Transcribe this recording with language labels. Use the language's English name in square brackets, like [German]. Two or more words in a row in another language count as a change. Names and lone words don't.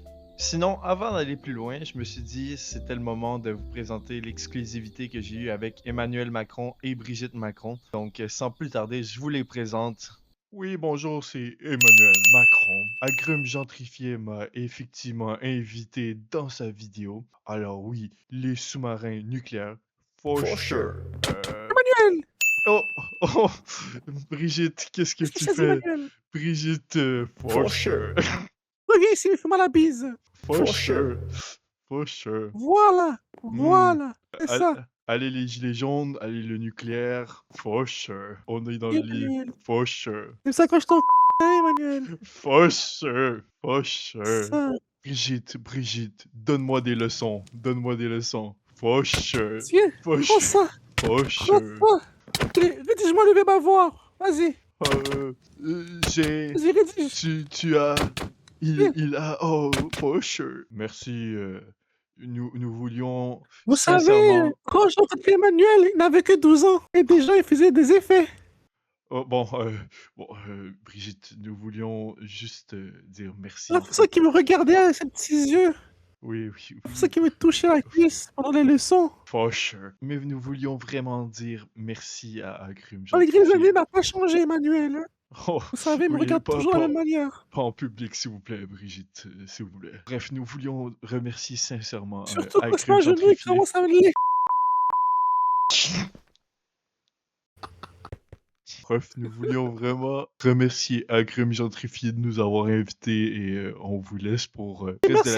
[French] Sinon, avant d'aller plus loin, je me suis dit c'était le moment de vous présenter l'exclusivité que j'ai eue avec Emmanuel Macron et Brigitte Macron. Donc sans plus tarder, je vous les présente. Oui, bonjour, c'est Emmanuel Macron. Agrumes Gentrifié m'a effectivement invité dans sa vidéo. Alors oui, les sous-marins nucléaires, [English] for sure. [French] Emmanuel! Oh, oh, Brigitte, qu'est-ce que Qu'est-ce que tu je fais, fais? Emmanuel? Brigitte, [English] for sure. [French] Reviens ici, fais-moi la bise. [English] For sure. For sure. [French] Voilà, Hmm. voilà, c'est ça. Allez les gilets jaunes, allez le nucléaire, [English] for sure. [French] On est dans le lit, Emmanuel, [English] for sure. [French] tu me s'accroche ton Emmanuel. [English] For sure, for sure. [French] Ça, Brigitte, donne-moi des leçons, donne-moi des leçons. [English] For sure, [French] tiens, [English] for [French] prends [English] sure, [French] ça, [English] for [French] prends [English] sure. [French] ça. Rédige-moi le verbe avoir. Vas-y, J'ai, vas-y, rédige. tu as, Viens. il a, oh, [English] for sure. [French] Merci, nous voulions Vous savez, sincèrement. quand j'ai rencontré Emmanuel, il n'avait que 12 ans. Et déjà, il faisait des effets. Oh, Brigitte, nous voulions juste dire merci C'est en pour ça fait. qu'il me regardait avec ses petits yeux. Oui, oui, C'est pour ça oui. qu'il me touchait la cuisse pendant les leçons. [English] For sure. [French] Mais nous voulions vraiment dire merci à Agrumes Malgré les années, Gentrifié. il n'a pas changé, Emmanuel. Hein. Oh, Vous savez, il me oui, regarde toujours de la même manière. pas en public, s'il vous plaît, Brigitte, s'il vous plaît. Bref, nous voulions remercier sincèrement Surtout quand c'est Agrumes un genou, il Gentrifié. commence à me lécher. Bref, nous voulions vraiment remercier Agrumes Gentrifié de nous avoir invités et on vous laisse pour le reste de